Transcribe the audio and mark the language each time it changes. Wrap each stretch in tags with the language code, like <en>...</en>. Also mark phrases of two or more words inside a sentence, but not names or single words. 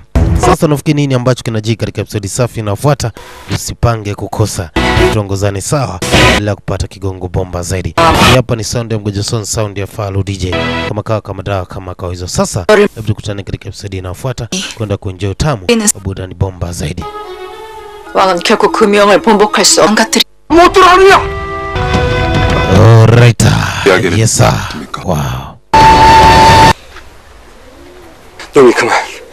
<sw>Sasa nafikiri nini ambacho kinajiri katika episode safi inayofuata? Usipange kukosa. Tuongozane sawa bila kupata kigongo bomba zaidi. Hapa ni sound ya Mgojo sound ya Falu DJ. Kama dawa kama kawaida. Sasa hebu tukutane katika episode inayofuata kwenda kuenjoy tamu burudani bomba zaidi.</sw> <ko>왕은 결국 그 명을 번복할 수 없는 못 들어가느냐?</ko> <en>Alright. Yes sir. Wow.</en> <ko>여기 그만.</ko>